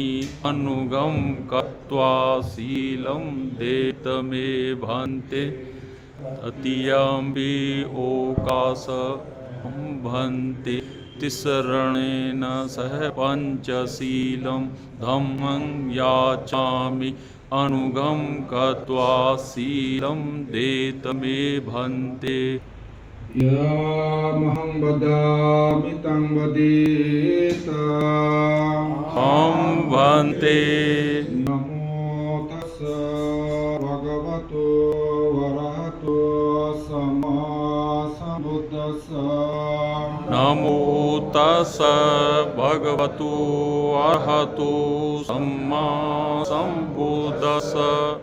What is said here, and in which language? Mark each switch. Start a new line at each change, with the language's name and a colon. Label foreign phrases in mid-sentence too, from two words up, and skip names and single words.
Pali: अनुगं गत्वा शीलं देत मे भन्ते तृतीयंपि ओकास अहं भन्ते तिसरणेन सह पंचशीलं धम्मं याचामि अनुगं गत्वा शीलं देत मे भन्ते यामहं वदामि तं वदेत। हम भन्ते। नमो तस्स भगवतो वरहतो सम्मा सम्बुद्धस्स। नमो तस्स भगवतो अरहतो सम्मा सम्बुद्धस्स।